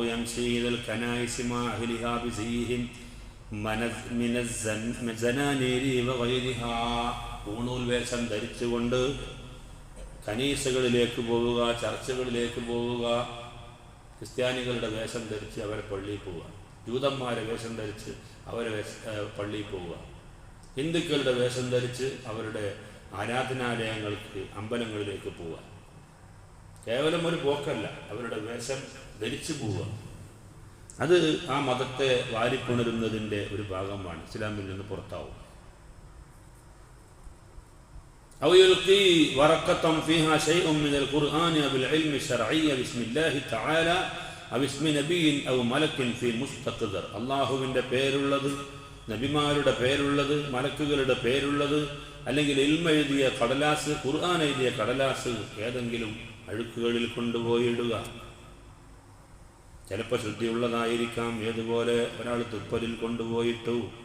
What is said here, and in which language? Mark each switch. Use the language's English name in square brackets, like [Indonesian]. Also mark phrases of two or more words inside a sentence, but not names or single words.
[Malayalam] ഊണൂൽ വേഷം ധരിച്ചുകൊണ്ട് കനീസകളിലേക്ക് പോവുക, ചർച്ചകളിലേക്ക് പോവുക, ക്രിസ്ത്യാനികളുടെ വേഷം ധരിച്ച് അവരെ പള്ളിയിൽ പോവുക, ജൂതന്മാരെ വേഷം ധരിച്ച് അവരെ പള്ളിയിൽ പോവുക, ഹിന്ദുക്കളുടെ വേഷം ധരിച്ച് അവരുടെ ആരാധനാലയങ്ങൾക്ക് അമ്പലങ്ങളിലേക്ക് പോവുക. കേവലം ഒരു പോക്കല്ല, അവരുടെ വേഷം ധരിച്ചു പോവുക. അത് ആ മതത്തെ വാരിപ്പുണരുന്നതിൻ്റെ ഒരു ഭാഗമാണ്, ഇസ്ലാമിൽ നിന്ന് പുറത്താവും. [Arabic] أو يلقي ورقة فيها شيء من القرآن أو العلم الشرعي بسم الله تعالى أو اسم نبي أو ملك في مستقدر. [Malayalam] അള്ളാഹുവിൻ്റെ പേരുള്ളത്, നബിമാരുടെ പേരുള്ളത്, മലക്കുകളുടെ പേരുള്ളത്, അല്ലെങ്കിൽ ഇൽമ എഴുതിയ കടലാസ്, ഖുർആൻ എഴുതിയ കടലാസ് ഏതെങ്കിലും അഴുക്കുകളിൽ കൊണ്ടുപോയിടുക. ചിലപ്പോൾ ശുദ്ധിയുള്ളതായിരിക്കാം. ഏതുപോലെ ഒരാൾ തുപ്പലിൽ കൊണ്ടുപോയിട്ടു.